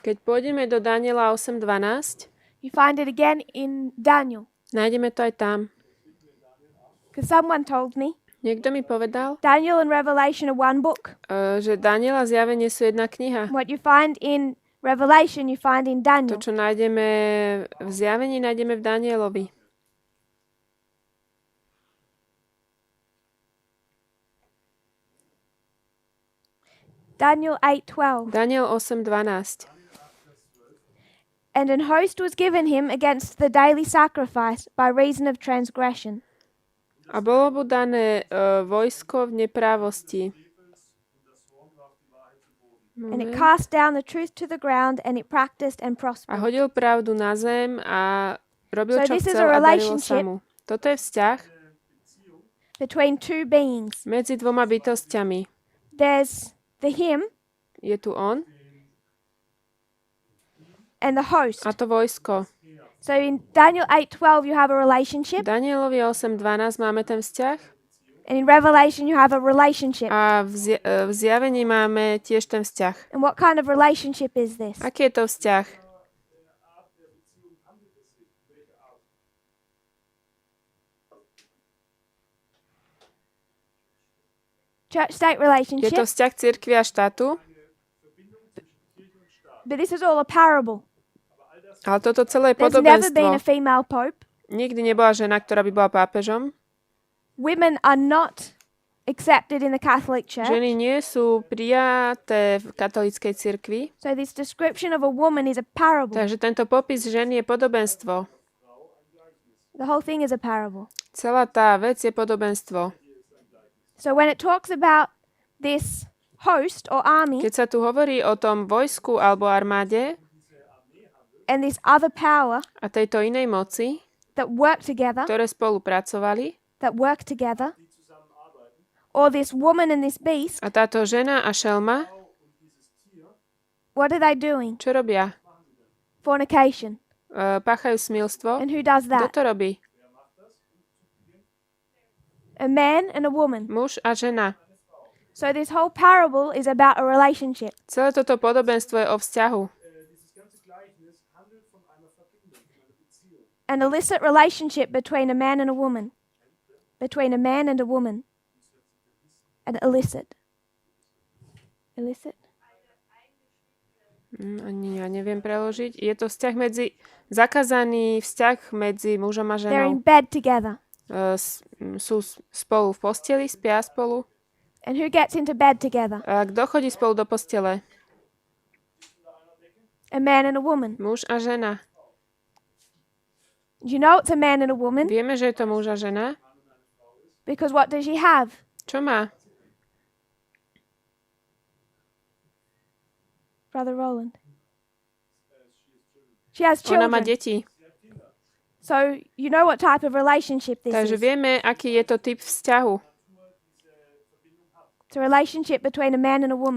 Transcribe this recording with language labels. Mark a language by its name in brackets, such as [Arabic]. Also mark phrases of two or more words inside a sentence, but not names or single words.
[Slovak] Keď pôjdeme do Daniela 8.12, [English] you find it again in Daniel. [Slovak] nájdeme to aj tam. [English] Because someone told me [Slovak] Niekto mi povedal, [English] Daniel and Revelation are one book. [Slovak] že Daniel a Zjavenie sú jedna kniha. [English] What you find in Revelation, you find in [Slovak] To, [English] Daniel. [Slovak] čo nájdeme v Zjavení, nájdeme v Danielovi. [English] Daniel 8:12. [Slovak] Daniel 8.12. [English] And an host was given him against the daily sacrifice by reason of transgression. [Slovak] A bolo mu dané vojsko v neprávosti. [English] And it cast down the truth to the ground, and it practiced and [Slovak] A [English] prospered. [Slovak] hodil pravdu na zem a robil, [English] So [Slovak] čo [English] this is [Slovak] chcel a a darilo sa [English] relationship [Slovak] mu. Toto je vzťah [English] between two beings. [Slovak] medzi dvoma bytostiami. [English] There's the him [Slovak] Je tu on [English] and the host. [Slovak] a to vojsko. [English] So in Daniel 8:12 you have a relationship, [Slovak] Danielovi 8.12 máme ten vzťah [English] and in Revelation you have a relationship. [Slovak] a v zjavení máme tiež ten vzťah. [English] And what kind of relationship is this? [Slovak] Aký je to vzťah? [English] Church-state [Slovak] Je to [English] relationship, [Slovak] vzťah cirkvi a štátu, [English] but this is all a parable. [Slovak] ale toto celé je [English] There's never been a [Slovak] podobenstvo. [English] female pope. [Slovak] Nikdy nebola žena, ktorá by bola pápežom. [English] Women are not accepted in the Catholic Church. [Slovak] Ženy nie sú prijaté v katolíckej cirkvi, [English] So this description of a woman is a parable. [Slovak] takže tento popis ženy je podobenstvo. [English] The whole thing is a parable. [Slovak] Celá tá vec je podobenstvo. [English] So when it talks about this host or army [Slovak] Keď sa tu hovorí o tom vojsku alebo armáde [English] and this other power [Slovak] a tejto inej moci, [English] that work together, [Slovak] ktoré spolupracovali, [English] or this woman and this beast, [Slovak] a táto žena a šelma, [English] what are they doing? [Slovak] čo robia? [English] Fornication. [Slovak] Páchajú smilstvo. [English] And who does [Slovak] Kto [English] that? [Slovak] to robí? [English] A man and a woman. [Slovak] Muž a žena. [English] So this whole parable is about a relationship. [Slovak] Celé toto podobenstvo je o vzťahu. [English] An illicit relationship between a man and a woman. Between a man and a woman. An illicit. Illicit? [Slovak] Ani ja neviem preložiť. Je to vzťah zakázaný vzťah medzi mužom a [English] They're in [Slovak] ženou. [English] bed together. [Slovak] Sú spolu v posteli, spia spolu. [English] And who gets into bed together? [Slovak] A kto chodí spolu do postele? [English] A man and a woman. [Slovak] Muž a žena. [English] Do you know it's a man and a woman? [Slovak] Vieme, že je to muž a žena. [English] Because what does she have? [Slovak] Čo má? [English] Brother Roland. She has [Slovak] Ona má [English] children. [Slovak] deti. [English] So you know what type of relationship this [Slovak] Takže [English] is. [Slovak] vieme, aký je to typ vzťahu. [English] It's a relationship between a man and a woman.